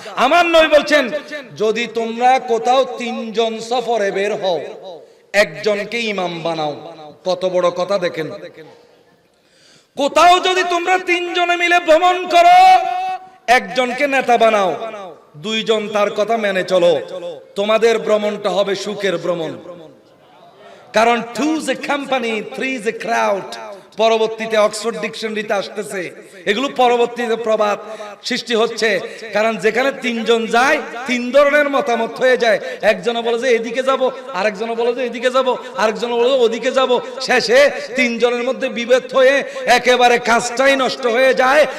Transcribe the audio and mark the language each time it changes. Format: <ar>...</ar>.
<bn>আমার নবী বলছেন, যদি তোমরা কোথাও 3 জন সফরে বের হও, একজনকে ইমাম বানাও। কত বড় কথা দেখেন। কোথাও যদি তোমরা 3 জনে মিলে ভ্রমণ করো, একজনকে নেতা বানাও, 2 জন তার কথা মেনে চলো। তোমাদের ভ্রমণটা হবে সুখের ভ্রমণ। কারণ</bn> <en>2 is a company, 3 is a crowd।</en> <bn>পরবর্তীতে অক্সফোর্ড ডিকশনারিতে আসতেছে, এগুলো পরবর্তীতে প্রবাদ সৃষ্টি হচ্ছে। কারণ যেখানে 3 জন যায় 3 ধরনের মতামত হয়ে যায়। একজন বলে যে এদিকে যাব, আরেকজন বলে যে এদিকে যাব, আরেকজন বলে যে ওদিকে যাব। শেষে 3 জনের মধ্যে বিভেদ হয়ে একেবারে কাজটাই নষ্ট হয়ে যায়।</bn>